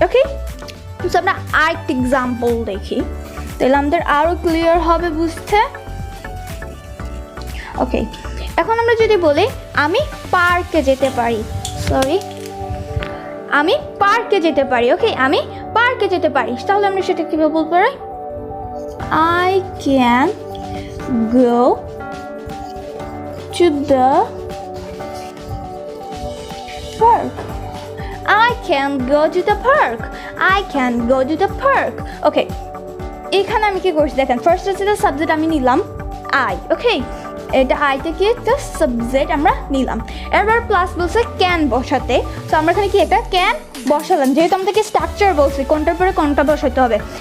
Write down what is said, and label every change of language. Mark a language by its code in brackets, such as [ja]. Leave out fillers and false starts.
[bn] ওকে, তো আমরা আরেকটা এক্সাম্পল দেখি, তাহলে আমাদের আরও ক্লিয়ার হবে বুঝতে। ওকে, এখন আমরা যদি বলি আমি পার্কে যেতে পারি, সরি আমি পার্কে যেতে পারি। ওকে, আমি পার্কে যেতে পারি, তাহলে আমরা সেটা কীভাবে বলতে পারি? [en] I can go to the park, I can go to the park, I can go to the park. [bn] ওকে, এখানে আমি কি করছি দেখেন, ফার্স্ট হচ্ছে সাবজেক্ট আমি নিলাম আই। ওকে, এটা আইতে কি একটা সাবজেক্ট আমরা নিলাম, এরপর প্লাস বলছে ক্যান বসাতে। তো আমরা এখানে কি একটা ক্যান বসালাম, যেহেতু আমাদেরকে স্ট্রাকচার বলছি কোনটার পরে কোনটা বসাতে হবে।